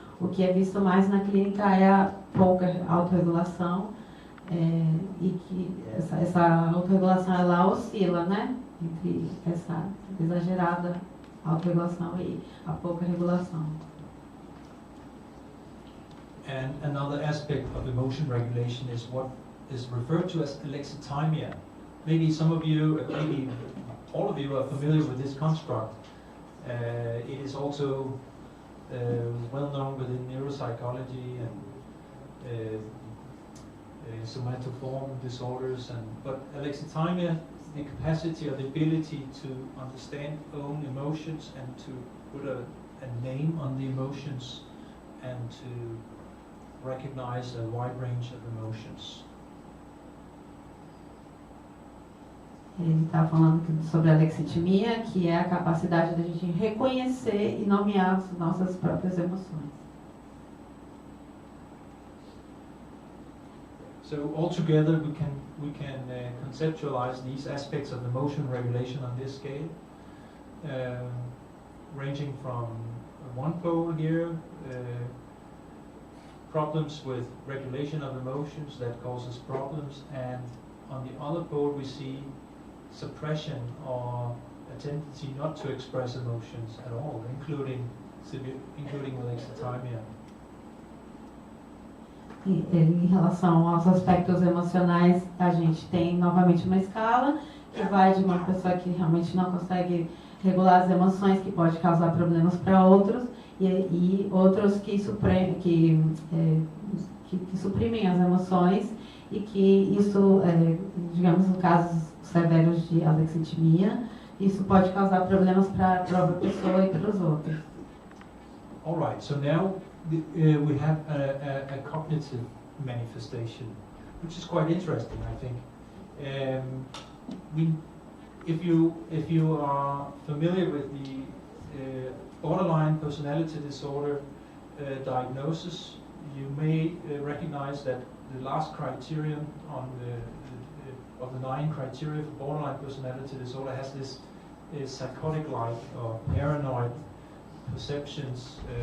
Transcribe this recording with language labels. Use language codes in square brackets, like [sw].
[pt] O que é visto mais na clínica é a pouca autorregulação, e que essa autorregulação ela oscila, né, entre essa exagerada autorregulação e a pouca regulação. [en] And another aspect of emotion regulation is what is referred to as alexithymia. Maybe some of you, maybe all of you are familiar with this construct. It is also well known within neuropsychology and somatoform disorders, but alexithymia, the capacity or the ability to understand own emotions and to put a name on the emotions and to recognize a wide range of emotions. [pt] Ele está falando sobre a alexithymia, que é a capacidade da gente reconhecer e nomear as nossas próprias emoções. [en] So altogether, we can conceptualize these aspects of emotion regulation on this scale, ranging from one pole here, problems with regulation of emotions that causes problems, and on the other pole we see suppression or a tendency not to express emotions at all, including alexithymia. [pt] Em relação aos aspectos emocionais, a gente tem novamente uma escala que vai de uma pessoa que realmente não consegue regular as emoções, que pode causar problemas para outros, e outros que suprimem as emoções, e que isso, digamos, no casos severos de alexithymia, isso pode causar problemas para a própria pessoa e para os outros. [en] All right, so now we have a cognitive manifestation, which is quite interesting, I think. If you are familiar with the borderline personality disorder diagnosis, you may recognize that the last criterion on of the 9 criteria for borderline personality disorder has this psychotic-like or paranoid perceptions,